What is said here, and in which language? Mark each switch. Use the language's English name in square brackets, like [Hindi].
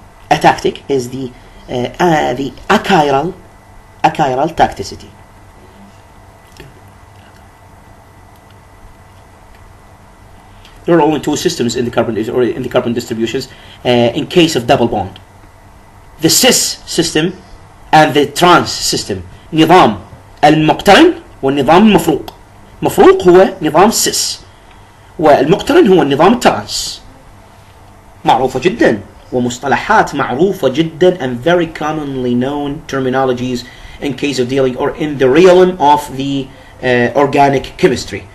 [English] Atactic is the achiral tacticity. There are only two systems in the carbon distributions in case of double bond: the cis system and the trans system. [Arabic] نظام المقترن والنظام المفروق. مفروق هو نظام السيس، والمقترن هو النظام الترانس. معروفة جدا، ومصطلحات معروفة جدا [English] and very commonly known terminologies in case of dealing or in the realm of the organic chemistry.